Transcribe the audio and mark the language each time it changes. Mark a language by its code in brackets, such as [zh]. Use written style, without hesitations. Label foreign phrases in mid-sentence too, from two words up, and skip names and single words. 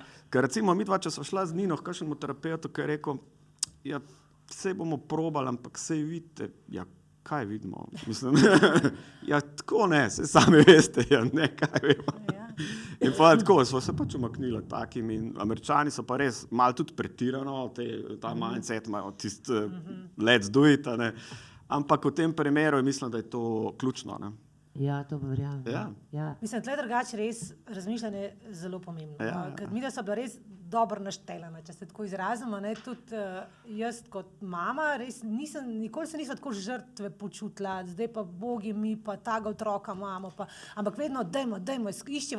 [sl] Ker recimo mi dva, če sva šla z Nino k kakšnemu terapeutu, ki je rekel, ja, vse bomo probali, ampak sej vidite, ja, kaj vidimo? Mislim, ja, tako ne, sej sami veste, ja, ne, kaj vemo. Ja. In pa tako, smo se pač umaknili takim in Američani so pa res malo tudi pretirano, ta mindset imajo tisti [en] let's do it, [sl] ne. Ampak v tem primeru mislim, da je to ključno, ne. Ja, to pa verjamem. Ja. Mislim, tle drugače res razmišljanje zelo pomembno. Ja. Ker mi da so bila res dobro naštelana, če se tako izrazimo, ne, tudi jaz kot mama res nikoli se nisem tako žrtve počutila, zdaj pa bogi mi, pa taga otroka imamo, ampak vedno dajmo, iščeva.